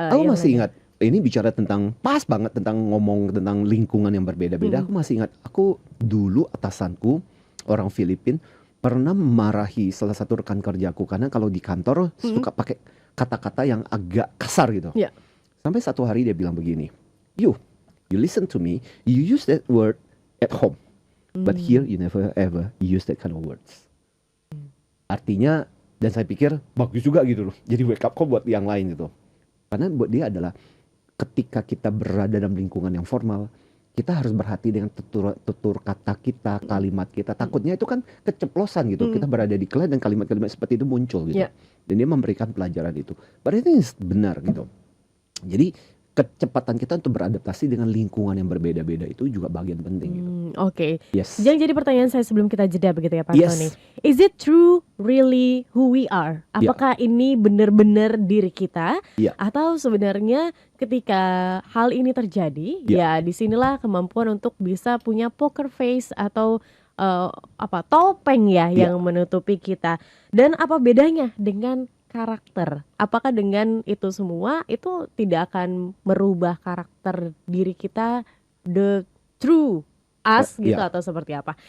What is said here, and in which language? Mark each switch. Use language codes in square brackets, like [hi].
[id] aku masih ingat ini bicara tentang pas banget tentang ngomong tentang lingkungan yang berbeda-beda. Aku masih ingat, aku dulu atasanku orang Filipina pernah memarahi salah satu rekan kerjaku karena kalau di kantor suka pakai kata-kata yang agak kasar gitu. Sampai satu hari dia bilang begini, [en] you listen to me, you use that word at home, but here you never ever use that kind of words. [id] Artinya, dan saya pikir bagus juga gitu loh, jadi [en] wake up call [id] buat yang lain gitu. Karena buat dia adalah ketika kita berada dalam lingkungan yang formal, kita harus berhati dengan tutur kata kita, kalimat kita. Takutnya itu kan keceplosan gitu. Kita berada di kelas dan kalimat-kalimat seperti itu muncul gitu. Dan dia memberikan pelajaran itu. Berarti ini benar gitu. Jadi kecepatan kita untuk beradaptasi dengan lingkungan yang berbeda-beda itu juga bagian penting gitu. Oke. [en] Yes. [id] Yang jadi pertanyaan saya sebelum kita jeda begitu ya Pak [en] Yes. Tony. Is it true really who we are? [id] Apakah ini benar-benar diri kita? Atau sebenarnya ketika hal ini terjadi, ya disinilah kemampuan untuk bisa punya [en] poker face [id] atau topeng ya yang menutupi kita. Dan apa bedanya dengan karakter? Apakah dengan itu semua itu tidak akan merubah karakter diri kita, [en] the true us [id] gitu atau seperti apa?